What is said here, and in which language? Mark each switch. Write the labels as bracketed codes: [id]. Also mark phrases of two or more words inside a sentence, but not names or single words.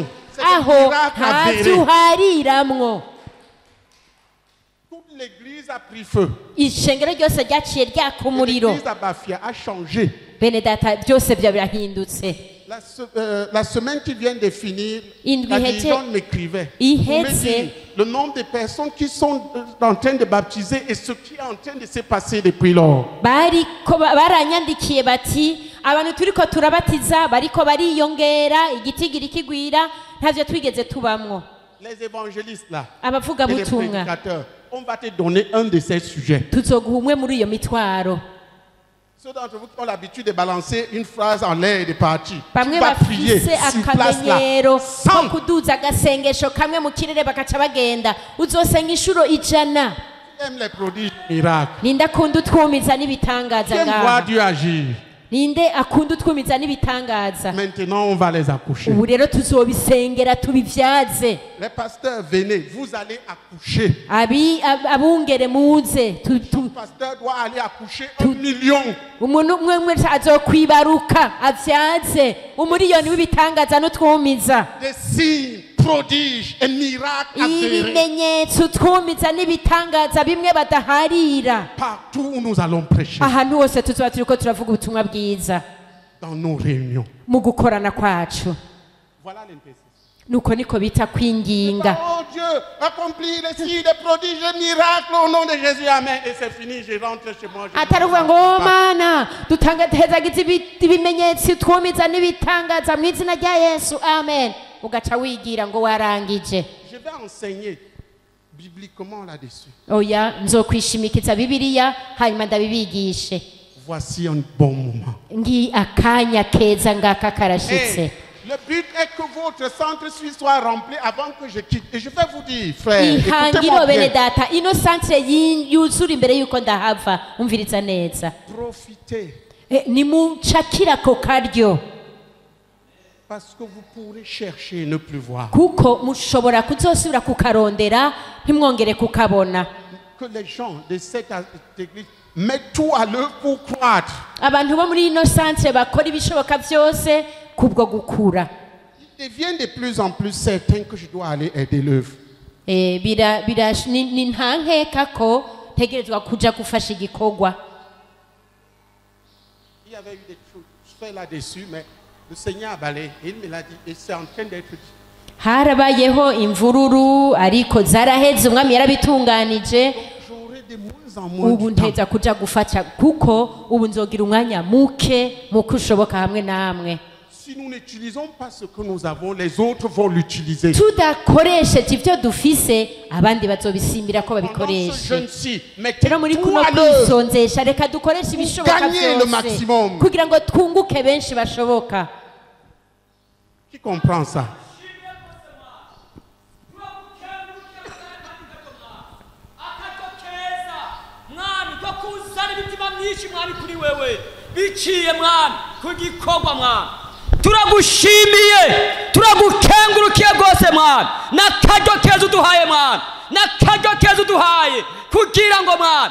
[fr] C'est des [rn] aho [fr] miracles avérés. [rn] ntavyo [fr] Toute l'église a pris feu. [rn] ishengero ryose ryaciye ryaka umuriro. [fr] L'église à Bafia a changé. [rn] bene data byose bya birahindutse. [fr] La semaine qui vient de finir, [rn] Indwi [fr] la [rn] iheze- [fr] dirigeante m'écrivait. [rn] iheze- [fr] Pour me dire le nombre de personnes qui sont en train de baptiser et ce qui est en train de se passer depuis lors. [rn] baranyandikiye bati abantu turiko turabatiza bariko bariyongera igitigiri kigwira ntavyo twigeze tubamwo. [fr] Les évangélistes là, [rn] abavuga [fr] et les [rn] butumwa [fr] prédicateurs, on va te donner un de ces sujets. [rn] tuzoguha umwe muri iyo mitwaro. [fr] Ceux d'entre vous qui ont l'habitude de balancer une phrase en l'air et de partir, tu [rn] bamwe [fr] vas prier [rn] bafise [fr] sur place là. [rn] akamenyero ko [fr] Sans [rn] kuduza agasengesho kamwe mu kirere bakaca bagenda uzosenga inshuro 100. [fr] aime les prodiges, les miracles. [rn] ninda kunda utwumiza n'ibitangaza [fr] J'aime voir [rn] ngaha. [fr] Dieu agir. [rn] ninde akunda utwumiza n'ibitangaza. [fr] Maintenant, on va les accoucher. [rn] Ubu rero tuzobisengera tubivyaze. [fr] Les pasteurs, venez, vous allez accoucher. [rn] Abungere muze. [fr] Le pasteur doit aller accoucher 1 million. [rn] Umuntu umwe wese azokwibaruka avyaze umuriyoni w'ibitangaza n'utwumiza. [fr] Des signes, prodiges et miracles avérés. [rn] Ibimenyetso utwumiza n'ibitangaza bimwe badaharira. [fr] Partout où nous allons prêcher. [rn] Ahantu hose tuzoba turiko turavuga ubutumwa bwiza. [fr] Dans nos réunions. [rn] Mu gukorana kwacu. [fr] Voilà l'intercession. [rn] Nuko niko bita kwinginga. [fr] Oh Dieu, accomplis les signes, les prodiges, les miracles au nom de Jésus. Amen. Et c'est fini, je rentre chez moi. [rn] Ataruvuga ngo mana dutangatezagize ibimenyetso twumiza n'ibitangaza mu izina rya Yesu. Amen. Ugaca wigira ngo warangije. [fr] Je vais enseigner bibliquement là-dessus. [rn] Oya nzokwishimikiza Bibiliya hanyuma ndabibigishe. [fr] Voici un bon moment. [rn] Ngi akanya keza ngaka karashitse. [fr] Le but est que votre centre suisse soit rempli avant que je quitte. Et je vais vous dire, frère, écoutez-moi [rn] Ihangiro bene [fr] bien. [rn] data ino centre yuzura imbere yuko ndahava umviriza neza. [fr] Profitez. [rn] Nimucakira ko karyo. [fr] Parce que vous pourrez chercher et ne plus voir. [rn] Kuko mushobora kuzosubira kukarondera ntimwongere kukabona. [fr] Que les gens de cette église mettent tout à l'œuvre pour croître. [rn] Abantu bo muri ino centre bakora ibishoboka byose kubwo gukura. [fr] Il devient de plus en plus certain que je dois aller aider l'œuvre. [rn] Ni ntankeka ko tegerezwa kuja gufasha igikorwa. [fr] Il y avait eu des choses faits là-dessus, mais le Seigneur a balayé. Il me l'a dit, et c'est en train d'être dit. [rn] Harabayeho imvururu ariko zaraheze umwami yarabitunganije. [fr] J'aurai de moins en moins [rn] Ubu [fr] de temps. [rn] nteza kuja gufata kuko ubu nzogira umwanya muke ushoboka hamwe namwe. [fr] Si nous n'utilisons pas ce que nous avons, les autres vont l'utiliser. [rn] Tudakoresheje ivyo dufise abandi bazobisimbira ko [fr] Pendant ce [rn] babikoreshe. [fr] jeune-ci, mettez [rn] Rero muri [fr] tout [rn] kuno [fr] à l'œuvre. [rn] kwisonzesha reka dukoreshe ibishoboka [fr] Gagnez le maximum. [rn] byose kugira ngo twunguke benshi bashoboka. [fr] Qui comprend ça? [rn] biciye mwana ku gikorwa mwana turagushimiye turagukengurukiye rwose mwana n'akaryo keza uduhaye mwana n'akaryo keza uduhaye kugira ngo mwana